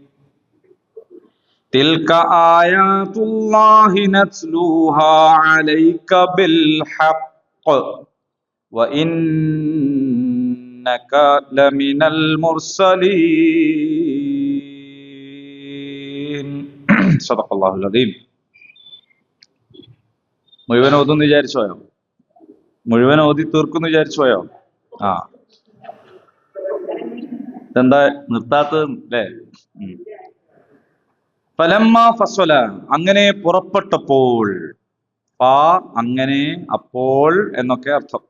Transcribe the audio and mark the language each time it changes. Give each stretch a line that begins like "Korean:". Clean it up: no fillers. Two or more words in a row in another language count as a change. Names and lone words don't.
Arabic: تلك آيات الله نتلوها عليك بالحق وإنك لمن المرسلين. صدق الله العظيم.
Malayalam: മുഴുവൻ ഓതുന്ന് വിചാരിച്ചോയോ? മുഴുവൻ ഓതി തീർക്കുന്നു വിചാരിച്ചോയോ? എന്താ നിർത്താത്തത് അല്ലേ?
Arabic: فلما فصل,
Malayalam: അങ്ങനെ പുറപ്പെട്ടപ്പോൾ, അങ്ങനെ അപ്പോൾ എന്നൊക്കെ അർത്ഥം.